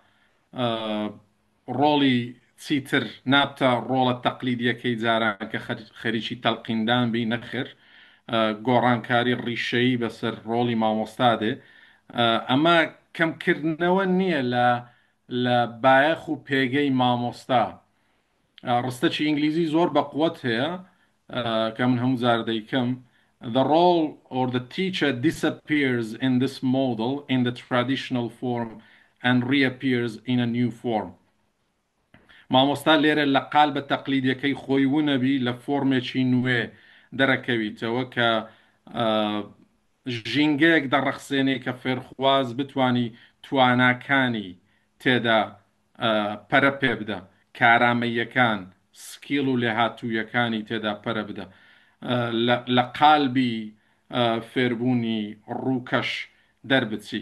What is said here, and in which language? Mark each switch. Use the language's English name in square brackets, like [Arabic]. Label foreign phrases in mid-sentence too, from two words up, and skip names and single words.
[Central Kurdish] ڕۆڵی چیتر نابتە ڕۆڵە تەقلیدیەکەی جاران کە خەریکی تەلقیندان بی نەخێر گۆڕانکاری ڕیشەیی بەسەر ڕۆڵی مامۆستادێ. ئەمە کەمکردنەوە نییە لە بایەخ و پێگەی مامۆستا. ڕستەکی ئینگلیزی زۆر بە قووەت هەیە کە من هەموو جار دەیکەم [English] the role or the teacher disappears in this model in the traditional form and reappears in a new form. [Central Kurdish] مامۆستا لێرە لە قالبە تەقلیدیەکەی خۆی ونەبی لە فۆرمێکی نوێ دەرەکەویتەوە کە ژینگەیەک دەڕەخسێنێ کە فێرخواز بتانی تواناکانی تێدا پەرە پێ بدە، کارامەیەکان سکیل و لێهاتوویەکانی تێدا پەرە بدە لە قالبی فێربوونی ڕووکەش دەربچی.